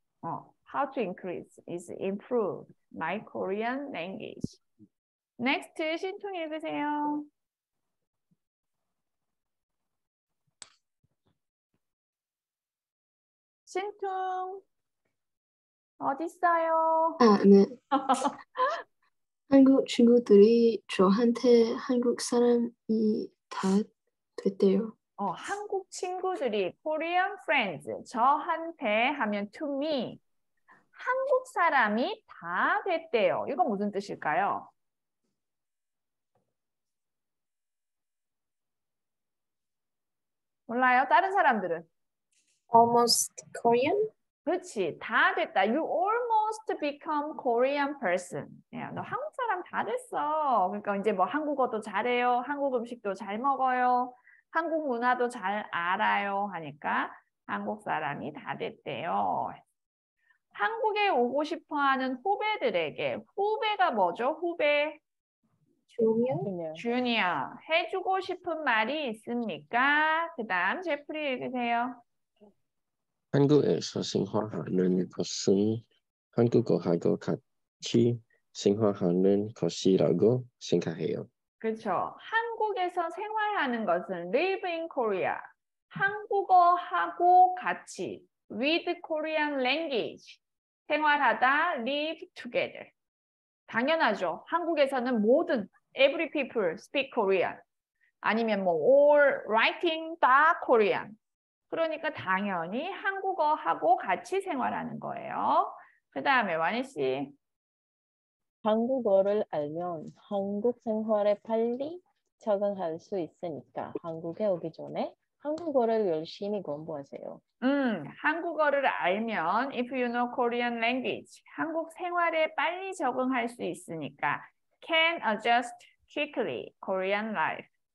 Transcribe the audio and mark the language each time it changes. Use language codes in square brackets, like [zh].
[en] How to increase is improve my Korean language. [ko] Next, 신퉁 읽으세요. 신퉁 어디 있어요? 네. 한국 친구들이 저한테 한국 사람이 다 됐대요. 한국 친구들이 [en] Korean friends [ko] 저한테 하면 [en] to me [ko] 한국 사람이 다 됐대요. 이거 무슨 뜻일까요? 몰라요? 다른 사람들은? [en] Almost Korean? [ko] 그렇지. 다 됐다. [en] You almost become Korean person. [ko] 야, 너 한국 사람 다 됐어. 그러니까 이제 뭐 한국어도 잘해요. 한국 음식도 잘 먹어요. 한국 문화도 잘 알아요. 하니까 한국 사람이 다 됐대요. 한국에 오고 싶어 하는 후배들에게 후배가 뭐죠? 후배 [en] Junior? [ko] 주니어 해주고 싶은 말이 있습니까? 그 다음 제프리 읽으세요. 한국에서 생활하는 것은 한국어하고 같이 생활하는 것이라고 생각해요. 그렇죠. 한국에서 생활하는 것은 [en] live in Korea. [ko] 한국어하고 같이 [en] with Korean language. [ko] 생활하다 [en] live together. [ko] 당연하죠. 한국에서는 모든 [en] every people speak Korean. [ko] 아니면 뭐 [en] all writing [ko] 다 Korean. 그러니까 당연히 한국어하고 같이 생활하는 거예요. 그 다음에 와니 씨. 한국어를 알면 한국 생활에 빨리 적응할 수 있으니까 한국에 오기 전에 한국어를 열심히 공부하세요. 한국어를 알면 [en] if you know Korean language, [ko] 한국 생활에 빨리 적응할 수 있으니까 [en] can adjust quickly Korean life.